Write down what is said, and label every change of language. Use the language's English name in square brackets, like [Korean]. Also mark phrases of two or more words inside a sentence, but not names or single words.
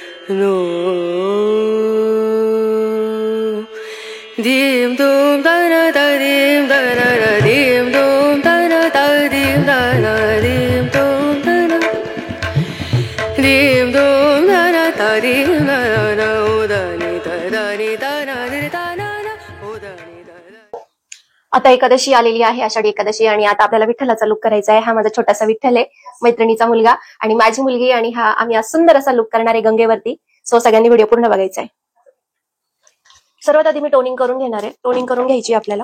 [Marathi] no dim dum da na da dim da na da dim dum da na da dim da na dim dum da na dim dum da na da dim da na o da ni da na ni da na o da ni da. आता एकादशी आलेली आहे, आषाढी एकादशी, आणि आता आपल्याला विठ्ठलाचा लुक करायचा आहे. हा माझा छोटासा विठ्ठल आहे, मैत्रिणीचा मुलगा आणि माझी मुलगी, आणि हा आम्ही आज सुंदर असा लुक करणार आहे गंगेवरती. सो सगळ्यांनी व्हिडिओ पूर्ण बघायचा आहे. सर्वात आधी मी टोनिंग करून घेणार आहे. टोनिंग करून घ्यायची आपल्याला.